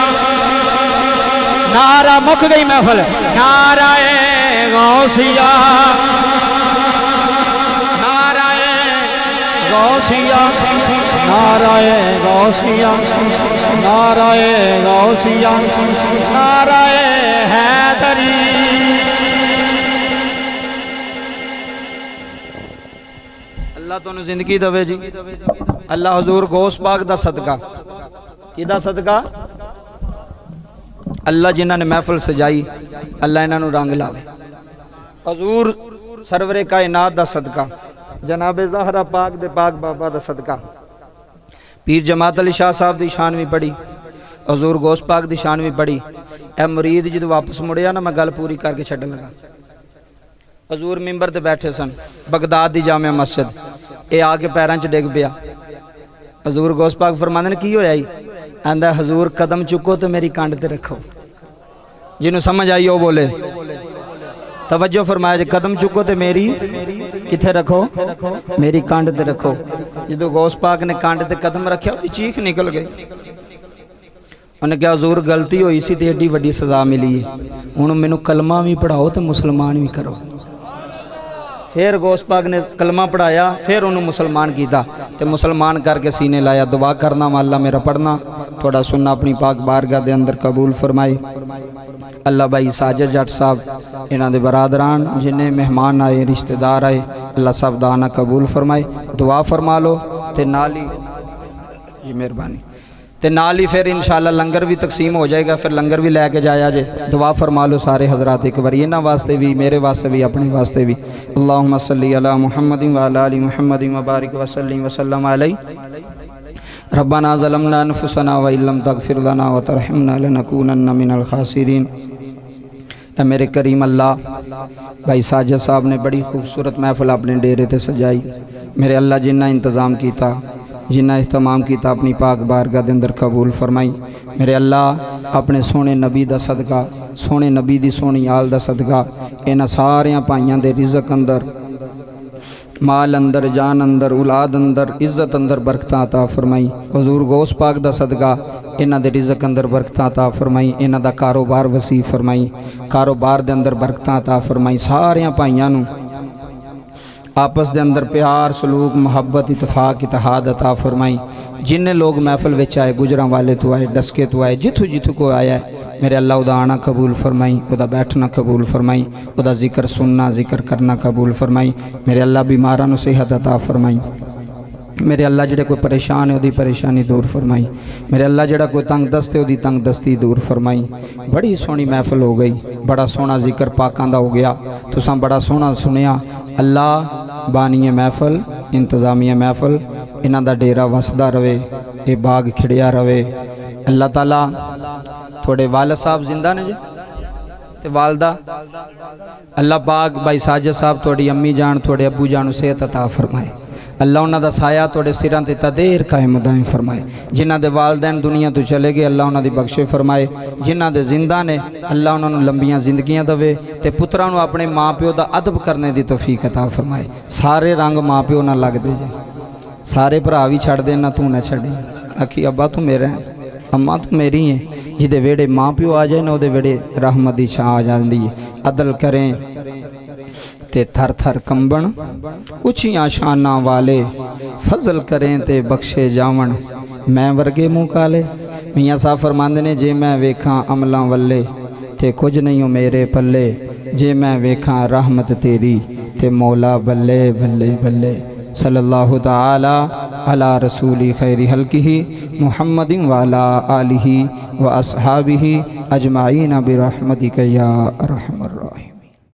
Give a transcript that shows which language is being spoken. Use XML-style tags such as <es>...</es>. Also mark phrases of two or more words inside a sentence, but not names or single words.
<pa>نعرہ مک گئی محفل نعرہ غوثیہ نعرہ غوثیہ نعرہ غوثیہ نعرہ غوثیہ نعرہ حیدری اللہ تو نے زندگی دوے جی اللہ حضور غوث پاک دا صدقہ کی دا صدقہ اللہ جنہاں نے محفل سجائی اللہ انہاں نو رنگ لاوے حضور سرور کائنات دا صدقہ جناب زہرا پاک دے پاک بابا دا صدقہ پیر جماعت علی شاہ صاحب دی شان بھی پڑھی حضور غوث پاک دی شان بھی پڑھی اے مرید جدو واپس مڑیا نا میں گل پوری کر کے چھڈن لگا حضور ممبر تے بیٹھے سن بغداد دی جامع مسجد اے آ کے پیراں چ ڈگ پیا حضور غوث پاک فرماندے نے کی ہویا ہی آندا حضور قدم چکو تو میری کانڈ تے رکھو جنوں سمجھ آئی وہ بولے توجہ فرمایا جی قدم چکو تے میری کتھے رکھو میری کانڈ تے رکھو جدو غوث پاک نے کانڈ تے قدم رکھیا وہ چیخ نکل گئی انہیں کہا حضور غلطی ہوئی سی تے ایڈی وڈی سزا ملی ہے، ہن مینوں کلمہ بھی پڑھاؤ تے مسلمان بھی کرو۔ پھر غوث پاک نے کلمہ پڑھایا، پھر انہوں مسلمان کیتا تے مسلمان کر کے سینے لایا۔ دعا کرنا اللہ میرا پڑھنا تھوڑا سننا اپنی پاک بارگاہ دے اندر قبول فرمائے۔ اللہ بھائی ساجد جٹ صاحب انہاں دے برادران جنہیں مہمان آئے رشتہ دار آئے اللہ صاحب دانا قبول فرمائے، دعا فرما لو تے نال ہی یہ مہربانی تے نال ہی پھر انشاءاللہ لنگر بھی تقسیم ہو جائے گا، پھر لنگر بھی لے کے جایا جے۔ دعا فرما لو سارے حضرات ایک بار، انہاں واسطے بھی میرے واسطے بھی اپنے واسطے بھی۔</pa> <ar>اللہم صلی علی محمد وعلی آل محمد وبارک وسلم وسلم علیہ۔ ربنا ظلمنا انفسنا وان لم تغفر لنا وترحمنا لنکونن من الخاسرین۔</ar> <pa>اے میرے کریم اللہ، بھائی ساجد صاحب نے بڑی خوبصورت محفل اپنے ڈیرے تے سجائی۔ میرے اللہ جنہ انتظام کیتا، جنہ اہتمام کیتا اپنی پاک بارگاہ دے اندر قبول فرمائی۔ میرے اللہ اپنے سونے نبی دا صدقہ، سونے نبی دی سونی آل دا صدقہ انہاں ساریاں پائیاں دے رزق اندر، مال اندر، جان اندر، اولاد اندر، عزت اندر برکتاں عطا فرمائی۔ حضور غوث پاک دا صدقہ انہاں دے رزق اندر برکتاں عطا فرمائی، انہاں دا کاروبار وسیع فرمائی، کاروبار دے اندر برکتاں عطا فرمائی۔ ساریاں پائیاں نوں آپس دے اندر پیار، سلوک، محبت، اتفاق، اتحاد عطا فرمائی۔ جن لوگ محفل وچ آئے، گجراں والے تو آئے، ڈسکے تو آئے، جتھوں کو آیا ہے میرے اللہ ادا آنا قبول فرمائی، ادا بیٹھنا قبول فرمائی، ادا ذکر سننا، ذکر کرنا قبول فرمائی۔ میرے اللہ بیماراں نوں صحت عطا فرمائی۔ میرے اللہ جڑے کوئی پریشان ہے وہ دی پریشانی دور فرمائی۔ میرے اللہ جڑا کوئی تنگ دست ہے وہ دی تنگ دستی دور فرمائی۔ بڑی سونی محفل ہو گئی، بڑا سونا ذکر پاکاں دا ہو گیا، تساں بڑا سونا سنیا۔ اللہ بانی محفل، انتظامیہ محفل انہاں دا ڈیرا وسدا رہے، اے باغ کھڑیا رہے۔ اللہ تعالیٰ تھوڑے والد صاحب زندہ نے جی تے والدہ، اللہ پاک بھائی ساجد صاحب تھوڑی امی جان، تھوڑے ابو جان صحت عطا فرمائے۔ اللہ انہاں دا سایہ تھوڑے سراں تے تدیر قائم دائم فرمائے۔ جنہاں دے والدین دنیا تو چلے گئے اللہ انہاں دی بخشے فرمائے۔ جنہاں دے زندہ نے اللہ انہاں نوں لمبیاں زندگیاں دے تے پتراں نوں اپنے ماں پیو دا ادب کرنے دی توفیق عطا فرمائے۔ سارے رنگ ماں پیو نہ لگ دے جے، سارے بھرا بھی چھڑ دے نہ تو نہ چھڑے، آکھی ابا تو میرا ہے، اماں تو میری ہیں۔ جدے ویڑے ماں پیو آ جائے نہ دے ویڑے رحمت دی چھاں آ جاندی ہے۔ عدل کریں تے تھر تھر کمبن، اچھیاں شاناں والے فضل کریں تے بخشے جاون، میں ورگے منہ کالے۔ میاں صاحب فرماندے نے جے میں ویکھاں عملاں والے تے کچھ نہیں ہو میرے پلے، جے میں ویکھاں رحمت تیری تے مولا بلے بلے بلے۔</pa> <ar>صلی اللہ تعالی علی رسول خیر خلقہ محمد وعلی آلہ و اصحابہ اجمعین برحمتک یا ارحم الراحمین۔</ar>